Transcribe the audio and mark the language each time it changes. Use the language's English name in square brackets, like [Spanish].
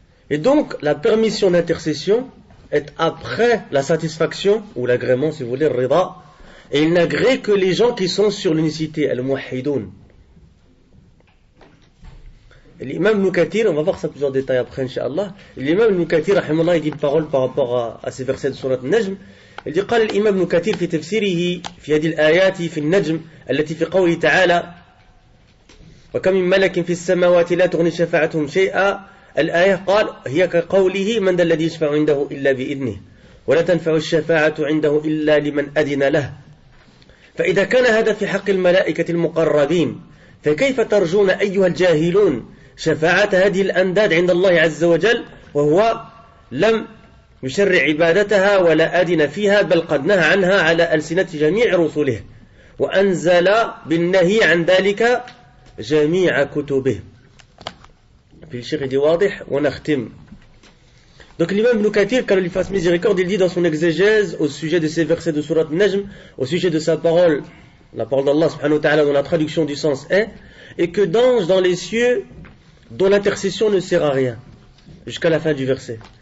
[French] Et donc, la permission d'intercession est après la satisfaction, ou l'agrément, si vous voulez, le rida, et il n'agrée que les gens qui sont sur l'unicité, al-muwahhidoun. L'imam Ibn Kathir, on va voir ça plusieurs détails après, incha'Allah. L'imam Ibn Kathir, rahimahullah, il dit une parole par rapport à ces versets de Surat Al-Najm. Il dit, [Arabic] قال الإمام ابن كثير في تفسيره في هذه الآيات في النجم التي في قوله تعالى وكم من ملك في السماوات لا تغني شفاعتهم شيئا. الآية قال هي كقوله من ذا الذي يشفع عنده إلا بإذنه ولا تنفع الشفاعة عنده إلا لمن أذن له. فإذا كان هذا في حق الملائكة المقربين فكيف ترجون أيها الجاهلون شفاعة هذه الأنداد عند الله عز وجل وهو لم يشرع عبادتها ولا أذن فيها بل قد نهى عنها على ألسنة جميع رسله وأنزل بالنهي عن ذلك جميع كتبه. [French] Puis le cheikh dit [Arabic] واضح ونختم. [French] Donc l'imam Ibn Kathir, quand il fasse miséricorde, il dit dans son exégèse au sujet de ces versets de Surat Najm, au sujet de sa parole, la parole d'Allah [Arabic] subhanahu wa ta'ala [French] dont la traduction du sens est, et que d'anges dans les cieux dont l'intercession ne sert à rien, jusqu'à la fin du verset.